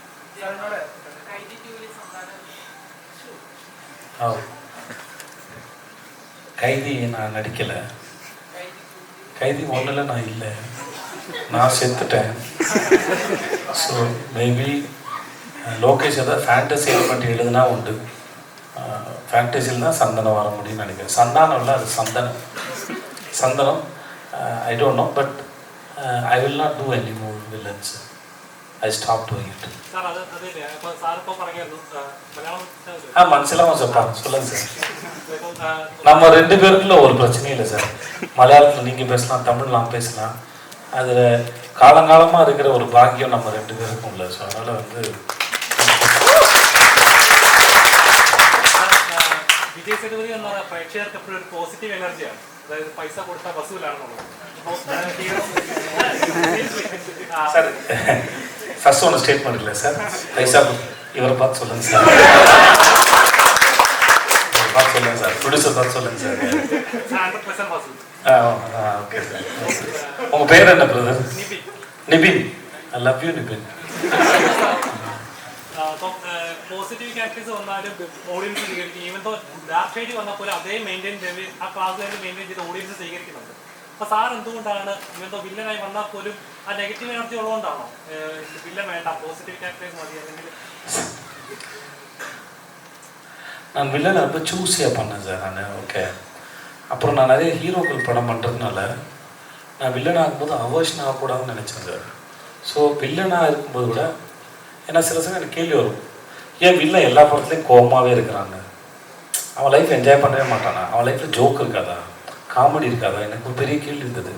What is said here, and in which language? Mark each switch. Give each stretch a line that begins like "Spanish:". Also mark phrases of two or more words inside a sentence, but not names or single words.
Tamil: கைதி நான் நடிக்கலை, கைதி 1ல் நான் இல்லை, நான் செத்துட்டேன்.
English: so maybe
Tamil: லோகேஷ் ஏதாவது
English: fantasy element
Tamil: எழுதுனா உண்டு. ஃபேண்டசியில் தான் சந்தனம் வர முடியும்னு நினைக்கிறேன். சந்தானம் இல்லை, அது சந்தனம்.
English: I don't know, but I will not do any more villains. I stop doing it.
Tamil: മനസ്സിലാവും சார். சொல்லுங்க சார். நம்ம 2 பேருக்குள்ள ஒரு பிரச்சனையும் இல்லை சார். மலையாளத்தில் நீங்கள் பேசலாம், தமிழ் நான் பேசலாம். அதில் காலங்காலமாக இருக்கிற ஒரு பாக்கியம் நம்ம 2 பேருக்கும் இல்லை. ஸோ அதனால் வந்து
Malayalam: വിജയ് സേതുപതി എന്ന പ്രേക്ഷകർക്ക് എപ്പോഴും ഒരു
English: positive energyആണ്.
Malayalam: അതായത് പൈസ കൊടുത്താൽ വസൂലാണെന്നുള്ളത്.
Tamil: சார் ஃபர்ஸ்ட் ஒன்று ஸ்டேட்மெண்ட் இல்லை சார், பைசா இவரை பார்த்து சொல்லுங்கள் சார், பார்த்து சொல்லுங்கள் சார், ப்ரொடியூசர் பார்த்து சொல்லுங்கள் சார்.
Malayalam: 100% വസൂൽ.
Tamil: ஓகே சார். உங்கள் பேர் என்ன பிரதர்?
English: நிபின். I love you நிபின்.
Malayalam: അപ്പം
English: positive characters
Malayalam: വന്നാലും ഓഡിയൻസ് സ്വീകരിക്കും.
English: even though dark shade
Malayalam: വന്നാൽ പോലും അതേ മെയിൻറ്റെയിൻ ചെയ്ത് ആ ക്ലാസ് തന്നെ മെയിൻറ്റെയിൻ ചെയ്ത് ഓഡിയൻസ് സ്വീകരിക്കുന്നുണ്ട്. അപ്പോൾ സാർ എന്തുകൊണ്ടാണ്
English: even though
Malayalam: വില്ലനായി വന്നാൽ പോലും ആ
English: negative energy
Malayalam: ഉള്ളതുകൊണ്ടാണോ വില്ലൻ വേണ്ട
English: positive characters
Malayalam: മതി അല്ലെങ്കിൽ?
Tamil: நான் வில்லனை ரொம்ப சூஸியாக பண்ணேன் சார் நான். ஓகே, அப்புறம் நான் நிறைய ஹீரோக்கள் படம் பண்ணுறதுனால நான் வில்லனாக இருக்கும்போது அவர்ஷன் ஆகக்கூடாதுன்னு நினச்சேன் சார். ஸோ வில்லனாக இருக்கும்போது கூட, ஏன்னா சில சமயம் எனக்கு கேள்வி வரும், ஏன் வில்லன் எல்லா படத்துலையும் கோபமாகவே இருக்கிறாங்க, அவன்
English: life enjoy
Tamil: பண்ணவே மாட்டானா, அவன் லைஃப்பில் ஜோக் இருக்காதா, காமெடி இருக்காதா, எனக்கு ஒரு பெரிய கேள்வி இருந்தது.